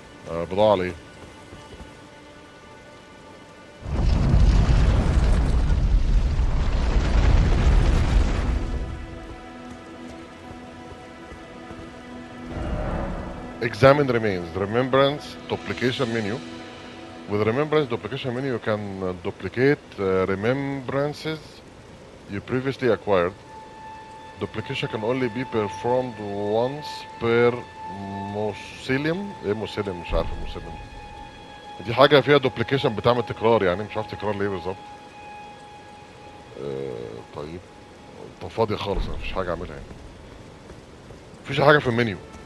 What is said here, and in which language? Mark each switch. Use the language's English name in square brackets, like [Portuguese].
[Arabic] بضاعة على ايه؟ [English] Examine remains. Remembrance duplication menu. With remembrance duplication menu you can duplicate remembrances you previously acquired. Duplication can only be performed once per mausoleum. [Arabic] ايه موسيليوم؟ مش عارف الموسيليوم دي حاجة فيها دوبليكيشن بتعمل تكرار يعني، مش عارف تكرار ليه بالظبط. طيب. طب فاضية خالص، مفيش حاجة اعملها يعني. مفيش حاجة في المنيو.